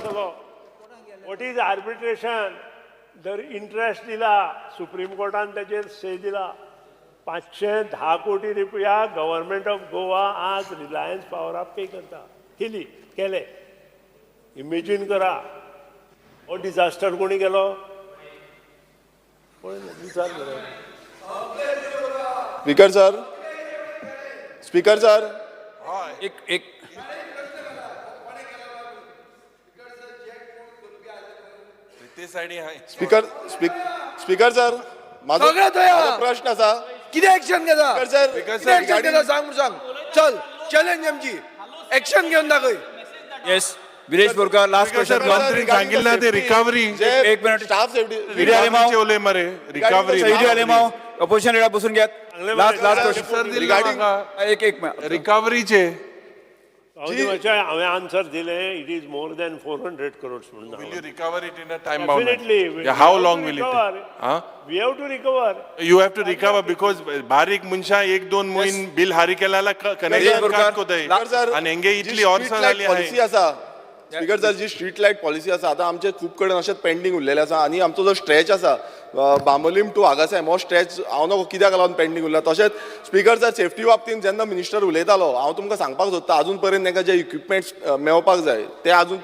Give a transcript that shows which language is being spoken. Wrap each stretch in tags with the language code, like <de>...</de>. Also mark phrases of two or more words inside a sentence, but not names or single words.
<en>What is arbitration</en> <kok>जर इंटरेस्ट दिला सुप्रीम कोर्टान तेजेर से दिला 510 कोटी रुपया गव्हर्नमेंट ऑफ गोवा आज रिलायन्स पॉवराक पे करता केले इमेजीन करा हो डिझास्टर कोणी केलो विचार करा</kok> <en>Speaker sir</en> <kok>एक</kok> <en>Speaker sir</en> <kok>माझो प्रश्न असा किती ऍक्शन घेता सर ऍक्शन घेता सांग चल चॅलेंज आमची ऍक्शन घेऊन दाखय</kok> <en>Yes Viresh Borkar last question</en> <mr>सांगितलं ते रिकव्हरी</mr> <kok>एक मिनिट</kok> <en>staff safety रिकव्हरी Opposition leader</en> <mr>बसून घ्या</mr> <en>last question</en> <mr>एक</mr> <kok>रिकव्हरीचे हांवें आन्सर दिले</kok> <en>it is more than 400 crores</en> <kok>म्हणून</kok> <en>Will you recover it in a time Definitely. bound? How long will it take? Huh? We have to recover. You have to recover because</en> <kok>बारीक मनशा एक दोन मोहीन बिल हारी केल्याला कनेक्शन काट कोताय आणि हेंगे इतली ऑर्सन आली पॉलिसी आसा</kok> <en>Speaker sir</en> <kok>जी</kok> <en>street light policy</en> <kok>आसा आतां आमचे खूब कडेन अशेंच पेंडींग उरलेले आसा आनी आमचो जो स्ट्रेच आसा बांबोलीम टू आगासायम हो स्ट्रेच हांव नको कित्याक लागून पेंडींग उरला तशेंच</kok> <en>Speaker sir</en> <kok>सेफ्टी बाबतींत जेन्ना मिनिस्टर उलयतालो हांव तुमकां सांगपाक सोदता अजून पर्यंत ताका जे इक्विपमेंट्स मेळपाक जाय ते अजून</kok>